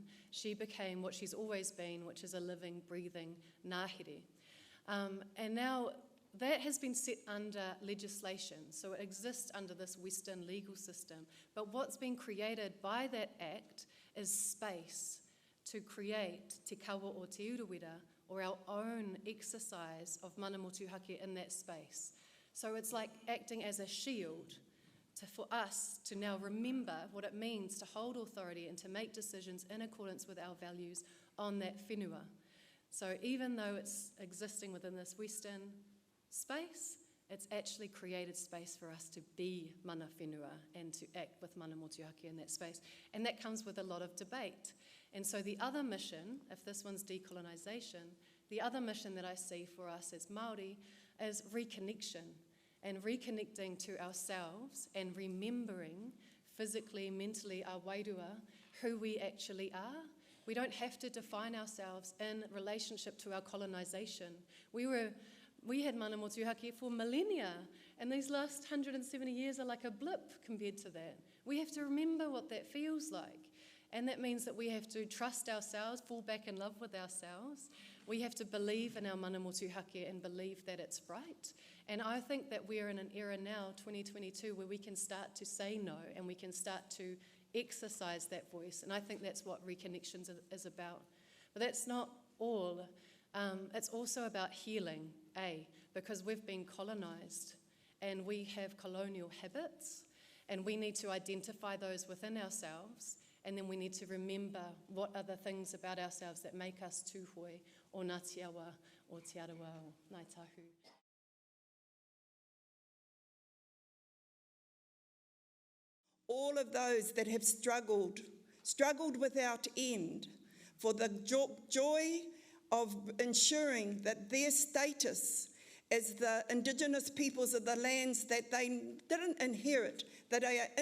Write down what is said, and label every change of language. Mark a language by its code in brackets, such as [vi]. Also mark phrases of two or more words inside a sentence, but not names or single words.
[en] She became what she's always been, which is a living, breathing ngahere. And now that has been set under legislation, so it exists under this Western legal system. But what's been created by that act is space to create [mi] te kawa o te uruwera, [en] or our own exercise of [mi] mana motuhake [en] in that space. So it's like acting as a shield for us to now remember what it means to hold authority and to make decisions in accordance with our values on that whenua. So even though it's existing within this Western space, it's actually created space for us to be [mi] mana whenua [en] and to act with [mi] mana motuhake [en] in that space. And that comes with a lot of debate. And so the other mission, if this one's decolonisation, the other mission that I see for us as Māori is reconnection, and reconnecting to ourselves and remembering physically, mentally, our wairua, who we actually are. We don't have to define ourselves in relationship to our colonisation. We had [mi] mana motuhake [en] for millennia, and these last 170 years are like a blip compared to that. We have to remember what that feels like, and that means that we have to trust ourselves, fall back in love with ourselves. We have to believe in our [mi] mana motuhake [en] and believe that it's right. And I think that we're in an era now, 2022, where we can start to say no, and we can start to exercise that voice, and I think that's what Reconnections is about. But that's not all. It's also about healing, because we've been colonised and we have colonial habits, and we need to identify those within ourselves, and then we need to remember what are the things about ourselves that make us tūhoi o ngā tiawa o te arawa o Ngāi Tahu. All of those that have struggled without end, for the joy of ensuring that their status as the Indigenous peoples of the lands that they didn't inherit, that they are